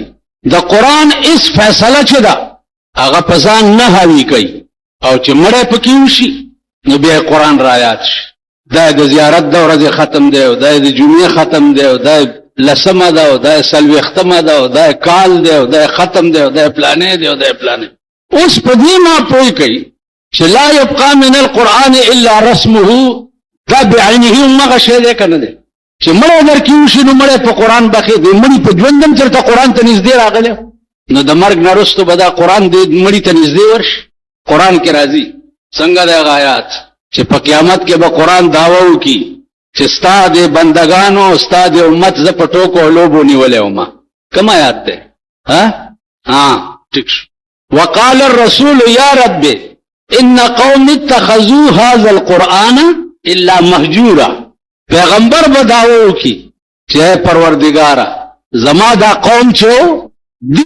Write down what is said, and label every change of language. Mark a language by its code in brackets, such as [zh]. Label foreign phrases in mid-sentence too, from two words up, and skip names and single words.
[ps] د قرآن اس فیصله چې ده هغه په ځان نه حاوي کوي او چې مړی پکې وشي نو بیا قرآن رایاد شي. دا د زیارت د ورځې ختم دی او دا د جمعې ختم دی او دا لسمه ده او دا څلوېښتمه ده او دا کال دی او دا ختم دی او دا پلانې دی او دا پلانې. اوس په دې ما پوه کوي چې [ar] لا يبقى من القرآن الا رسمه، [ps] دا بعینه مغه شی دی که نه دی چې مړی درکې وشي نو مړی په قرآن بخې دی. مړي په ژوند هم چېرته قرآن ته نږدې راغلی نو د مرګ نه وروسته به دا قرآن دی مړي ته نږدې ورشي. قرآن کې راځي څنګه د هغه آیات چې په قیامت کې به قرآن دعوه وکړي چې ستا د بندګانو ستا د امت زه په ټوکو او لوبو نیولی وم. کوم آیات دی؟ ټیک شو. [ar] وقال الرسول یا رب ان قوم اتخذوا هذا القرآن الا مهجورا. [ps] پیغمبر به دعوه وکړي چې پروردګاره زما دا قوم چې